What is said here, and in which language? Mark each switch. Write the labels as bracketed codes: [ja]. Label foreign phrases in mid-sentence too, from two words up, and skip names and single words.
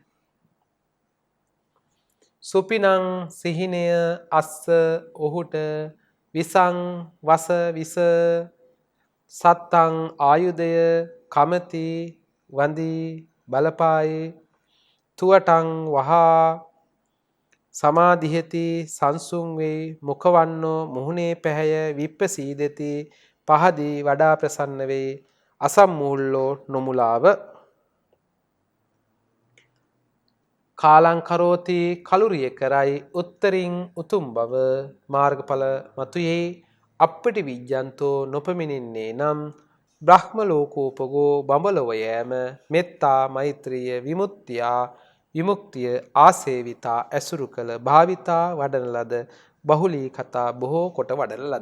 [si] සුපිනං සිහිනය අස්ස ඔහුට විසං වස විස සත්තං ආයුධය කමති වඳී බලපායි තුවටං වහා සමාධිහති සංසුන් වෙයි මුඛවන්නෝ මුහුණේ පැහැය විප්පසීදති පහදී වඩා ප්‍රසන්න වෙයි අසම්මූල්ලෝ නොමුලාව. [pi] කාලං කරෝති [si] කලුරිය කරයි උත්තරින් උතුම් බව මාර්ගඵල මතුයේ [pi] අප්පටි විජ්ජන්තෝ [si] නොපමිනින්නේ නම් [pi] බ්‍රහ්ම ලෝකෝපගෝ [si] බඹලොව යෑම මෙත්තා මෛත්‍රිය විමුක්තියා විමුක්තිය ආසේවිතා ඇසුරු කළ භාවිතා වඩන ලද [pi] බහුලී කතා [si] බොහෝ කොට වඩන ලද.